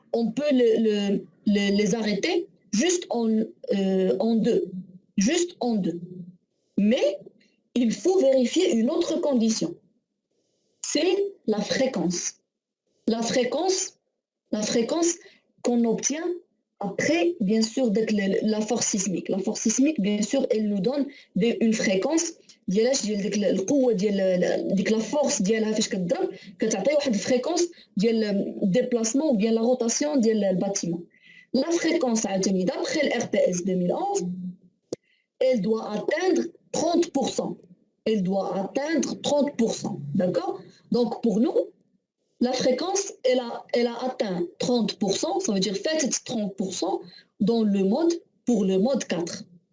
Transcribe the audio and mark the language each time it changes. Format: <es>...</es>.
<fr>On peut les arrêter juste en 2. Juste en 2. Mais il faut vérifier une autre condition. C'est la fréquence. La fréquence qu'on obtient après, bien sûr, la force sismique. La force sismique, bien sûr, elle nous donne une fréquence</fr> <ar>ديال القوه ديك لا فورس ديالها فاش كتضرب كتعطي واحد الفريكونس ديال الديبلاسمون ديال لا روتاسيون ديال الباتيمون. لا فريكونس عاوتاني</ar> <fr>d'après le RPS 2011 elle doit atteindre 30%. Elle doit atteindre 30%, d'accord? Donc pour nous, la fréquence elle a atteint 30%, ça veut dire faites 30% dans le mode pour le mode 4.</fr>